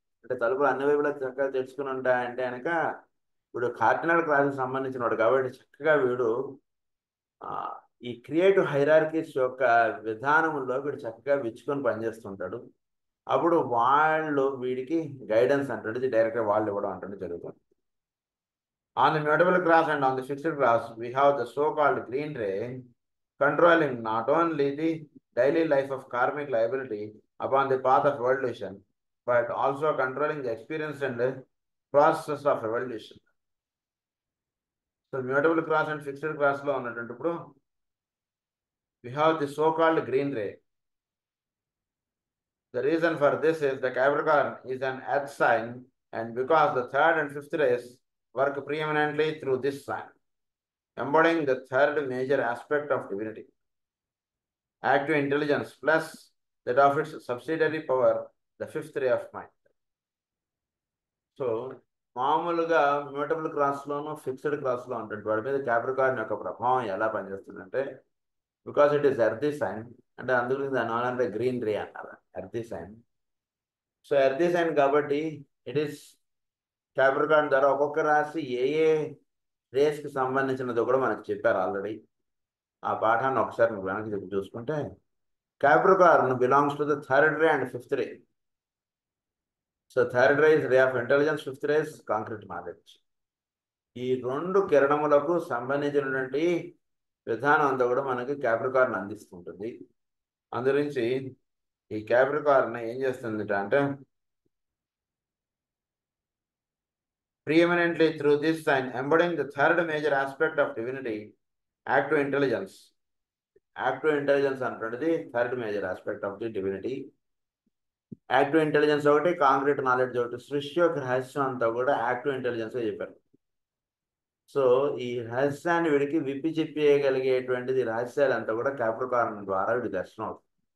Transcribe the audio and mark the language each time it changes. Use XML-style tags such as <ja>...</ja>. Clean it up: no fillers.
<te>అంటే తలుపులు అన్ని వైపులా చక్కగా తెరుచుకుని ఉంటాయంటే కనుక వీడు కార్డినల్ క్రాస్కి సంబంధించిన వాడు కాబట్టి చక్కగా వీడు ఈ క్రియేటివ్ హైరార్కీస్ యొక్క విధానంలో వీడు చక్కగా విచ్చుకొని పనిచేస్తుంటాడు. అప్పుడు వాళ్ళు వీడికి గైడెన్స్ అంటే డైరెక్ట్గా వాళ్ళు ఇవ్వడం అంటే జరుగుతుంది.</te> <en>On the mutable class and on the fixed class, we have the so-called green ray controlling not only the daily life of karmic liability upon the path of evolution, but also controlling the experience and the process of evolution. So, mutable class and fixed class</en> <te>lo unnattundu</te> <en>we have the so-called green ray. The reason for this is the Capricorn is an earth sign, and because the third and fifth rays work preeminently through this sign, embodying the third major aspect of divinity, active intelligence plus that of its subsidiary power, the fifth ray of mind.</en> <te>So, మామూలుగా mutable క్రాస్లోనూ fixed క్రాస్లో ఉంటుంది వాడి మీద Capricorn యొక్క ప్రభావం ఎలా పనిచేస్తుందంటే</te> <en>because it is earthy sign,</en> <te>అంటే అందుగురించి దాని అంటే గ్రీన్ రే అన్నారు, ఎర్తీ సైన్. సో ఎర్తీ సైన్ కాబట్టి ఇట్ ఈస్ క్యాప్రికార్న్ ద్వారా ఒక్కొక్క రాశి ఏ రేస్కి సంబంధించినదో కూడా మనకు చెప్పారు ఆల్రెడీ. ఆ పాఠాన్ని ఒకసారి మీకు వెనక్కి చెప్పి చూసుకుంటే</te> <en>Capricorn belongs to the third ray and fifth ray. So third ray is ray of intelligence, fifth ray is concrete knowledge.</en> <te>ఈ రెండు కిరణములకు సంబంధించినటువంటి విధానం అంతా కూడా మనకి క్యాప్రికార్న్ అందిస్తుంటుంది. అందుగురించి ఈ క్యాప్రికార్న్ ఏం చేస్తుంది అంటే</te> <en>preeminently through this sign, embodying the third major aspect of divinity, active intelligence. Active intelligence</en> <te>అంటున్నది</te> <en>Third major aspect of the divinity.</en> <te>Active intelligence ఒకటి, కాంక్రీట్ నాలెడ్జ్ ఒకటి. సృష్టి యొక్క రహస్యం అంతా కూడా యాక్టివ్ ఇంటెలిజెన్స్ చెప్పారు. సో ఈ రహస్యాన్ని వీడికి విప్పి చెప్పేయగలిగేటువంటిది రహస్యాలంతా కూడా క్యాప్రికార్న్ ద్వారా వీడి దర్శనం అవుతుంది.</te>